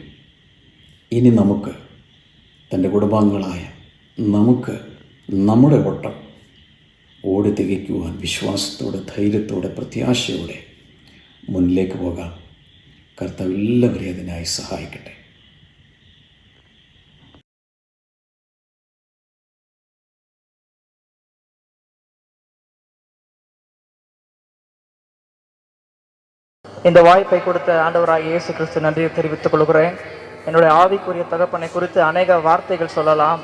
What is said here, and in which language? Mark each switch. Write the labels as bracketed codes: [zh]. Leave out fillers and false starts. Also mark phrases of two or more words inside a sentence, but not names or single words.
[ml] ഇനി നമുക്ക്, തൻ്റെ കുടുംബാംഗങ്ങളായ നമുക്ക്, നമ്മുടെ ഓട്ടം ഓടി തികയ്ക്കുവാൻ വിശ്വാസത്തോടെ, ധൈര്യത്തോടെ, പ്രത്യാശയോടെ മുന്നിലേക്ക് പോകാം. കർത്താവ് എല്ലാവരെയും അതിനായി സഹായിക്കട്ടെ. [ta] இந்த வாய்ப்பை கொடுத்த ஆண்டவராகிய இயேசு கிறிஸ்து நன்றியை தெரிவித்துக் கொள்கிறேன். என்னுடைய ஆவிக்குரிய தகப்பனை குறித்து அநேக வார்த்தைகள் சொல்லலாம்.